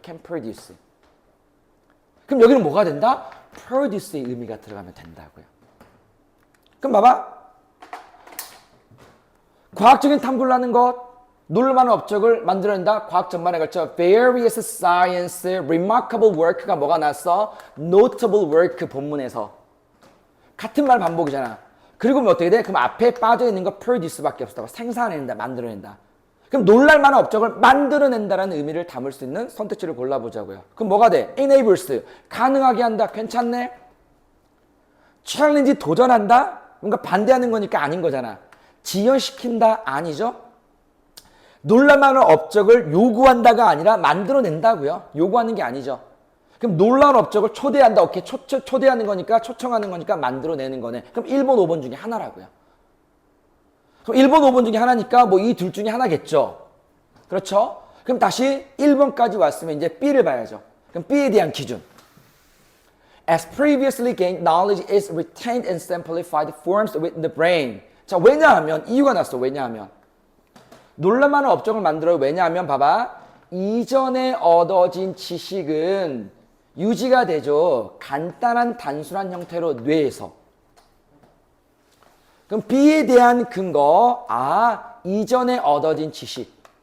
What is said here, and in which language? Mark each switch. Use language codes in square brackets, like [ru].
[en] can produce. [ko] 그럼 여기는 뭐가 된다? produce의 의미가 들어가면 된다고요. 그럼 봐봐. 과학적인 탐구를 하는 것, 놀랄만한 업적을 만들어낸다. 과학 전반에 걸쳐 [en] various science, remarkable work [ko] 가 뭐가 났어? [en] notable work [ko] 본문에서. 같은 말 반복이잖아. 그리고 뭐 어떻게 돼? 그럼 앞에 빠져있는 거 produce밖에 없어. 생산해낸다, 만들어낸다. 그럼 놀랄만한 업적을 만들어낸다라는 의미를 담을 수 있는 선택지를 골라보자고요. 그럼 뭐가 돼? enables, 가능하게 한다. 괜찮네? challenge, 도전한다? 뭔가 반대하는 거니까 아닌 거잖아. 지연시킨다? 아니죠? 놀랄만한 업적을 요구한다가 아니라 만들어낸다고요. 요구하는 게 아니죠. 그럼 놀라운 업적을 초대한다. 오케이. 초대하는 거니까, 초청하는 거니까 만들어내는 거네. 그럼 1번, 5번 중에 하나라고요. 그럼 1번, 5번 중에 하나니까 뭐 이 둘 중에 하나겠죠. 그렇죠? 그럼 다시 1번까지 왔으면 이제 B를 봐야죠. 그럼 B에 대한 기준. [en] As previously gained knowledge is retained and simplified forms within the brain. [ko] 자, 왜냐하면 이유가 났어. 왜냐하면 놀랄만한 업종을 만들어요. 왜냐하면 봐봐. 이전에 얻어진 지식은 유지가 되죠. 간단한 단순한 형태로 뇌에서. 그럼 B에 대한 근거. 이전에 얻어진 지식.